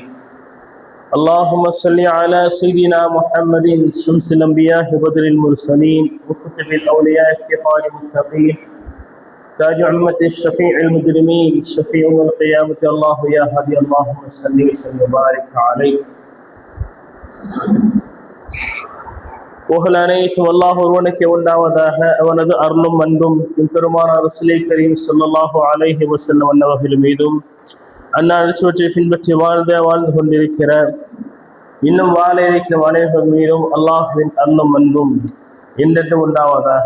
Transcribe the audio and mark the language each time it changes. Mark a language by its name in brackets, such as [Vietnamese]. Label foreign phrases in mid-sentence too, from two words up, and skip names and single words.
[Arabic] اللهم صل على سيدنا محمد شمس الأنبياء بدر المرسلين وكتب الأولياء افتقار المتقين تاج أمة الشفيع المجرمين شفيع يوم القيامة الله يا هادي اللهم صل وسلم وبارك عليه. [Tamil] புகழ் அனைத்தும் அல்லாஹ் ஒருவனுக்கு உண்டாவதாக. அவனது அருளும் அன்பும் பெருமானார் [Arabic] رسول كريم صلى الله عليه وسلم [Tamil] அன்னவர்கள் மீதும் அன்னாரை பின்பற்றி வாழ்ந்து கொண்டிருக்கிற இன்னும் வாழ இருக்கிற அனைவர் மீதும் அல்லாஹ்வின் அருளும் அன்பும் என்றென்று உண்டாவதாக.